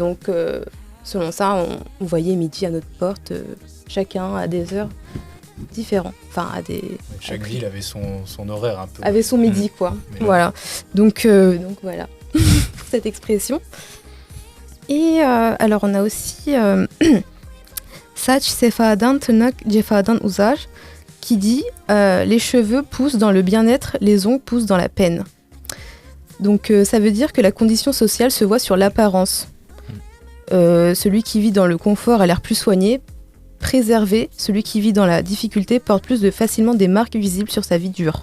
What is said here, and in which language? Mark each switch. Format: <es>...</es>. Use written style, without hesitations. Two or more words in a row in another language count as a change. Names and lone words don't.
<fr>Donc, selon ça, on voyait midi à notre porte, chacun à des heures différentes. Enfin, chaque ville avait son horaire un peu. Avait son midi, quoi. Voilà. Donc voilà, pour cette expression. Et alors, on a aussi</fr> <tr>Saç sefadan tırnak cefadan uzar,</tr> <fr>qui dit les cheveux poussent dans le bien-être, les ongles poussent dans la peine. Donc ça veut dire que la condition sociale se voit sur l'apparence. Celui qui vit dans le confort a l'air plus soigné, préservé. Celui qui vit dans la difficulté porte plus facilement des marques visibles sur sa vie dure.</fr>